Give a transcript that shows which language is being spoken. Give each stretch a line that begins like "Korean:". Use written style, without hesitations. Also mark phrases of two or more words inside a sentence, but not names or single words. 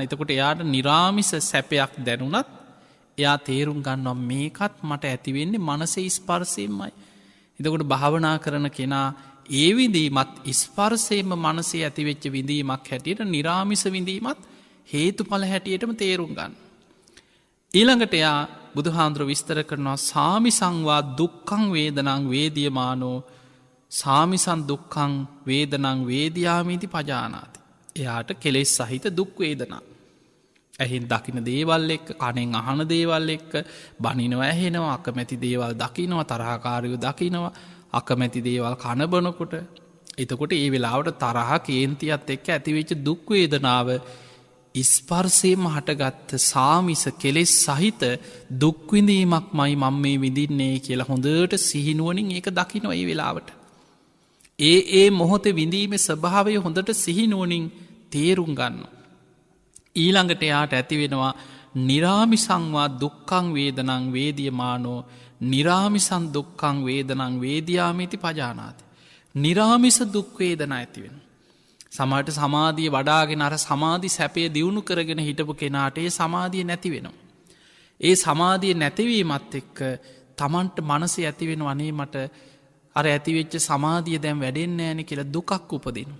Sinhala: එතකොට එයාට නිරාමිස සැපයක් දැනුනත් එයා තේරුම් ගන්නවා මේකත් මට ඇතිවෙන්නේ මනසේ ස්පර්ශයෙන්මයි. එතකොට භාවනා කරන කෙනා ඒ විඳීමත් ස්පර්ශයෙන්ම මනසේ ඇතිවෙච්ච විඳීමක් හැටියට නිරාමිස විඳීමත් හේතුඵල හැටියටම තේරුම් ගන්න. ඊළඟට එයා බුදුහාමුදුරුවෝ විස්තර කරනවා
Pali: සාමිසංවා දුක්ඛං වේදනං වේදියමානෝ සාමිසන් දුක්ඛං වේදනං වේදියාමීති පජානාති.
Sinhala: එයාට කෙලෙස් සහිත දුක් වේදනා. ඇහින් දකින දේවල් එක්ක කනෙන් අහන දේවල් එක්ක බනිනව ඇහෙනවා අකමැති දේවල් දකිනවා තරහකාරයෝ දකිනවා අකමැති දේවල් කනබනකොට එතකොට ඒ වෙලාවට තරහ කේන්තියත් එක්ක ඇතිවෙච්ච දුක් වේදනාව ස්පර්ශයෙන්ම හටගත්ත සාමිස කෙලෙස් සහිත දුක් විඳීමක්මයි මම මේ විඳින්නේ කියලා හොඳට සිහිනුවණින් ඒක දකිනවා ඒ වෙලාවට. ඒ මොහොතේ විඳීමේ ස්වභාවය හොඳට සිහිනුවණින් තේරුම් ගන්නවා. ඊළඟට එයාට ඇති වෙනවා
Pali: නිරාමිසංවා දුක්ඛං වේදනං වේදියමානෝ නිරාමිසං දුක්ඛං වේදනං වේදියාමිති පජානාති.
Sinhala: නිරාමිස දුක් වේදනා ඇති වෙනවා. සමහරට සමාධිය වඩාගෙන අර සමාධි සැපය දියුණු කරගෙන හිටපු කෙනාට ඒ සමාධිය නැති වෙනවා. ඒ සමාධිය නැතිවීමත් එක්ක තමන්ට මනසේ ඇති වෙනවා අනේ මට අර ඇතිවෙච්ච සමාධිය දැන් වැඩෙන්නේ නැහැ නේ කියලා දුකක් උපදිනවා.